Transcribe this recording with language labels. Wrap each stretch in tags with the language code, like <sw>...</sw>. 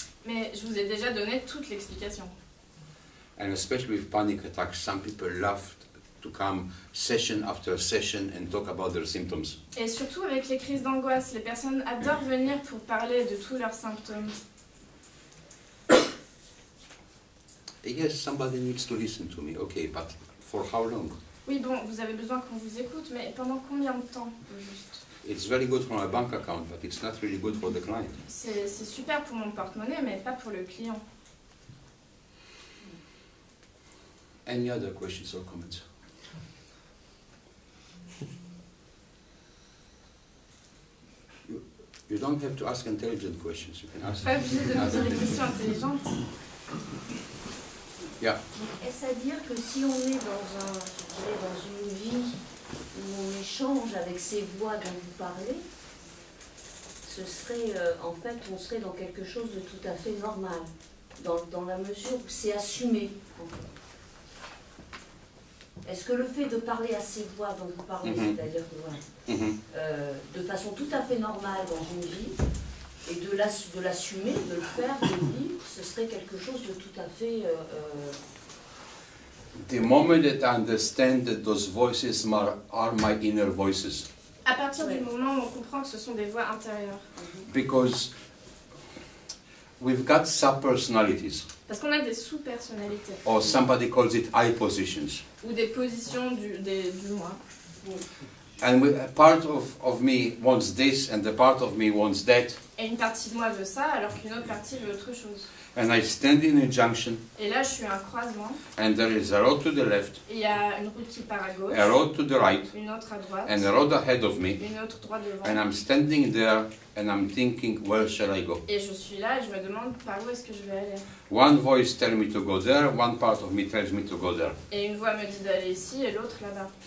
<fr>Mais je vous ai déjà donné toute l'explication.</fr> <en>And especially with panic attacks, some people love to come session after session and talk about their symptoms.</en> <fr>Et surtout avec les crises d'angoisse, les personnes adorent venir pour parler de tous leurs symptômes.</fr> <en>Yes, somebody needs to listen to me, okay, but for how long?</en> <fr>Oui, bon, vous avez besoin qu'on vous écoute, mais pendant combien de temps, au juste?</fr> <en>It's very good for my bank account, but it's not really good for the client.</en> <fr>C'est super pour mon porte-monnaie, mais pas pour le client.</fr> <en>Any other questions or comments? You don't have to ask intelligent questions, you can ask.</en> <fr>Pas obligé de me poser des questions intelligentes.</fr> <en>Yeah.</en> <fr>Est-ce à dire que si on est dans une vie où on échange avec ces voix dont vous parlez, ce serait, en fait, on serait dans quelque chose de tout à fait normal, dans la mesure où c'est assumé, en fait. Est-ce que le fait de parler à ces voix dont vous parlez, c'est-à-dire de façon tout à fait normale dans une vie, et de l'assumer, de le faire, de le vivre, ce serait quelque chose de tout à fait...</fr> <en>The moment that I understand that those voices are my inner voices.</en> <fr>À partir du moment où on comprend que ce sont des voix intérieures.</fr> <en>Because we've got sub-personalities.</en> <fr>Parce qu'on a des sous-personnalités.</fr> <en>Or somebody calls it I positions.</en> <fr>Ou des positions du moi.</fr> <en>And a part of me wants this and the part of me wants that.</en> <fr>Et une partie de moi veut ça, alors qu'une autre partie veut autre chose.</fr> <en>And I stand in a junction.</en> <fr>Et là, je suis à un croisement.</fr> <en>And there is a road to the left.</en> <fr>Et il y a une route qui part à gauche.</fr> <en>A road to the right.</en> <fr>Une autre à droite.</fr> <en>And a road ahead of me.</en> <fr>Une autre droit devant.</fr> <en>And I'm standing there and I'm thinking, where shall I go?</en> <fr>Et je suis là et je me demande par où est-ce que je vais aller.</fr> <en>One voice tells me to go there, one part of me tells me to go there.</en> <fr>Et une voix me dit d'aller ici et l'autre là-bas.</fr>